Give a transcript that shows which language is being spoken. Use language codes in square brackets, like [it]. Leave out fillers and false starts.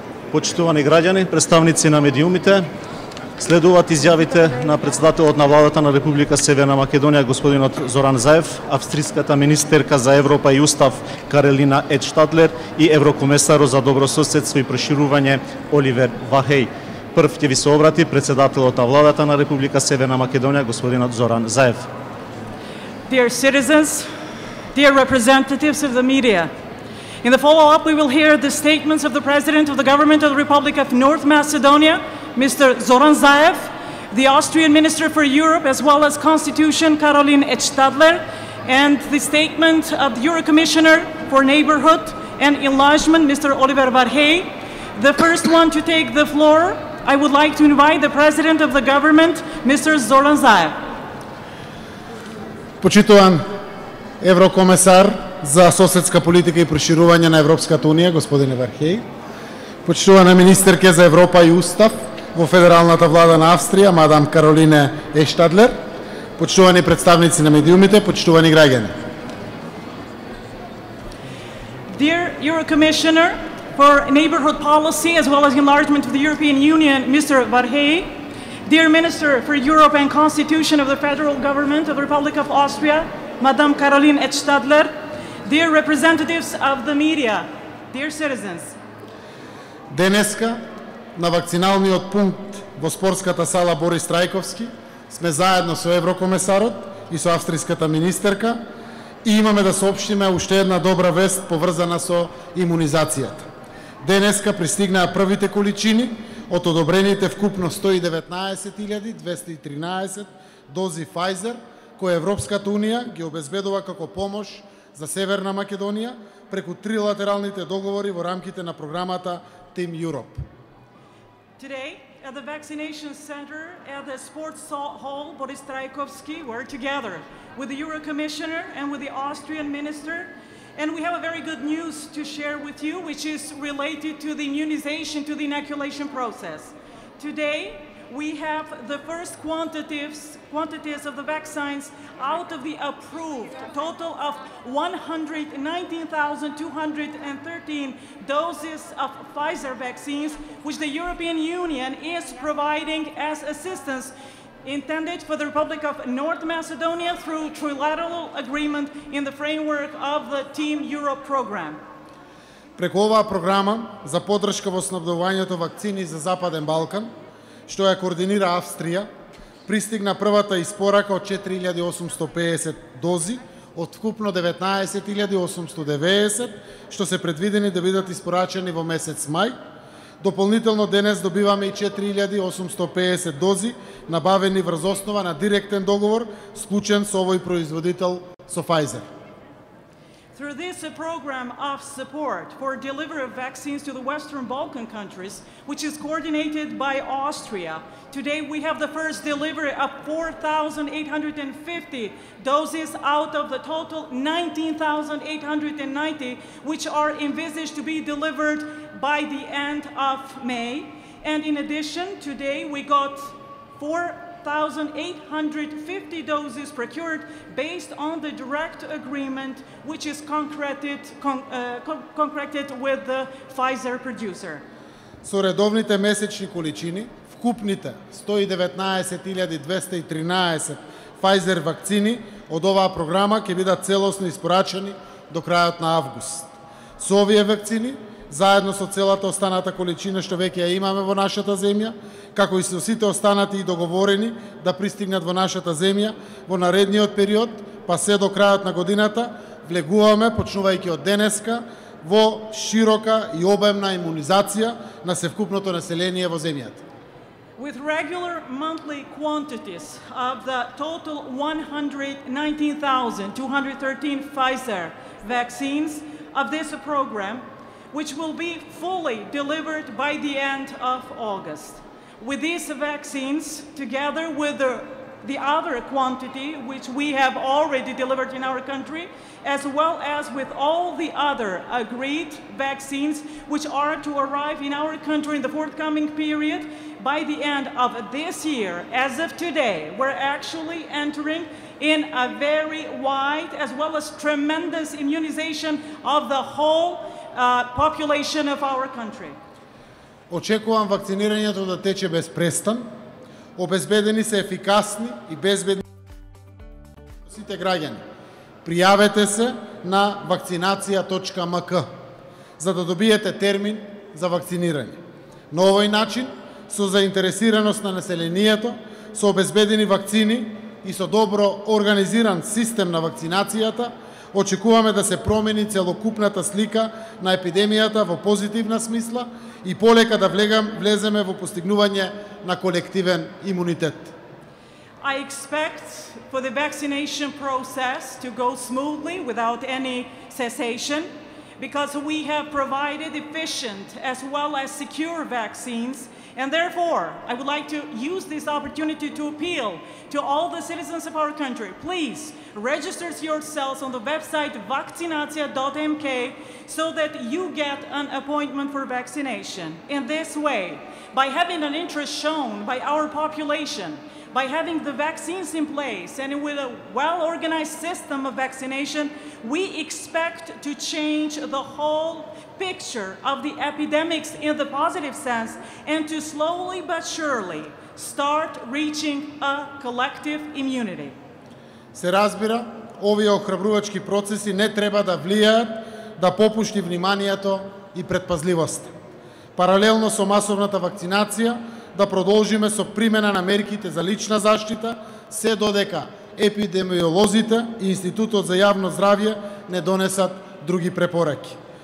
[mk] Почитувани граѓани, представници на медиумите, следуваат изјавите на председателот на владата на Република Северна Македонија господинот Зоран Заев, австrijската министерка за Европа и Устав Каролина Edstadler и еврокомесарот за добрососедство и проширување Оливер Вархеј. Прв ќе ви се обрати председателот на владата на Република Северна Македонија господинот Зоран Заев. [en] Dear citizens, dear representatives of the media, in the follow-up we will hear the statements of the President of the Government of the Republic of North Macedonia, Mr. Zoran Zaev, the Austrian Minister for Europe, as well as Constitution Caroline Edstadler, and the statement of the Euro Commissioner for Neighborhood and Enlargement, Mr. Olivera Varhejija. The first one to take the floor, I would like to invite the President of the Government, Mr. Zoran Zaev. [mk] Почитуван еврокомесар за соседска политика и проширување на Европската унија, господине Вархеј, почитувана министерка за Европа и Устав во Федералната влада на Австрија, мадам Каролине Edstadler, почитувани представници на медиумите, почитувани граѓани. [en] Dear Euro Commissioner for Neighborhood Policy as well as Enlargement of the European Union, Mr. Varhejija, dear Minister for Europe and Constitution of the Federal Government of the Republic of Austria, Madam Caroline Edstadler, dear representatives of the media, dear citizens. [mk] Денеска на вакциналниот пункт во спортската сала Борис Трајковски сме заедно со еврокомесарот и со австријската министерка и имаме да соопштиме уште една добра вест поврзана со имунизацијата. Денеска пристигнаа првите количини од одобрените вкупно 119.213 дози Pfizer, кои Европската унија ги обезбедува како помош за Северна Македонија преку трилатералните договори во рамките на програмата Team Europe. [en] Today, at the vaccination center at the sports hall Boris Trajkovski, we're together with the Euro Commissioner and with the Austrian Minister, and we have a very good news to share with you, which is related to the immunization, to the inoculation process. Today, we have the first quantities of the vaccines out of the approved total of 119,213 doses of Pfizer vaccines, which the European Union is providing as assistance intended for the Republic of North Macedonia through trilateral agreement in the framework of the Team Europe program. [mk] Преку оваа програма за поддршка во снабдувањето вакцини за Западен Балкан, што ја координира Австрија, пристигна првата испорака од 4.850 дози од вкупно 19.890, што се предвидени да бидат испорачени во месец мај. Дополнително денес добиваме и 4.850 дози набавени врз основа на директен договор склучен со овој производител, со Pfizer. [en] Through this program of support for delivery of vaccines to the Western Balkan countries, which is coordinated by Austria, today we have the first delivery of 4,850 doses out of the total 19,890, which are envisaged to be delivered by the end of May. And in addition, today we got 4,850 doses procured based on the direct agreement which is concreted with the Pfizer producer. [mk] Со редовните месечни количини, вкупните 119.213 Pfizer вакцини од оваа програма ќе бидат целосно испорачени до крајот на август. Со овие вакцини, заедно со целата останата количина што веќе ја имаме во нашата земја, како и со сите останати и договорени да пристигнат во нашата земја во наредниот период, па се до крајот на годината, влегуваме, почнувајќи од денеска, во широка и обемна имунизација на севкупното население во земјата. [en] With regular monthly quantities of the total 119,213 Pfizer vaccines of this program, which will be fully delivered by the end of August. With these vaccines, together with the other quantity which we have already delivered in our country, as well as with all the other agreed vaccines which are to arrive in our country in the forthcoming period, by the end of this year, as of today, we're actually entering in a very wide as well as tremendous immunization of the whole population of our country. [mk] Очекувам вакцинирањето да тече без престан, обезбедени се ефикасни и безбедни сите граѓани. Пријавете се на vakcinacija.mk за да добиете термин за вакцинирање. На овој начин, со заинтересираност на населението, со обезбедени вакцини и со добро организиран систем на вакцинацијата, очекуваме да се промени целокупната слика на епидемијата во позитивна смисла и полека да влеземе во постигнување на колективен имунитет. [en] I expect for the vaccination process to go smoothly without any cessation, because we have provided efficient as well as secure vaccines. And therefore, I would like to use this opportunity to appeal to all the citizens of our country. Please register yourselves on the website vakcinacija.mk so that you get an appointment for vaccination. In this way, by having an interest shown by our population, by having the vaccines in place and with a well-organized system of vaccination, we expect to change the whole picture of the epidemics in the positive sense and to slowly but surely start reaching a collective immunity. [mk] Се разбира, овие охрабрувачки процеси не треба да влијаат да попушти вниманието и предпазливоста. Паралелно со масовната вакцинација, да продолжиме со примена на мерките за лична заштита, се додека епидемиолозите и Институтот за јавно здравје не донесат други препораки.